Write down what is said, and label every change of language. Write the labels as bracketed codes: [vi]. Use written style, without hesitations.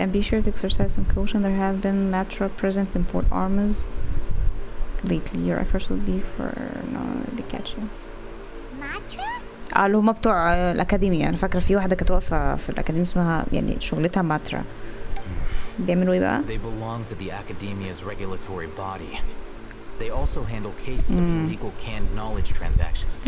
[en] And be sure to exercise some caution. There have been Latra present in Port Armas lately. Your efforts will be for no they catch you. Matra? [ar] اللي هما بتوع الأكاديمية. أنا فاكرة في واحدة كانت واقفة في الأكاديمية اسمها يعني شغلتها ماترا. بيعملوا إيه بقى؟ [en] They belong to the Academia's regulatory body. They also handle cases of illegal canned knowledge transactions.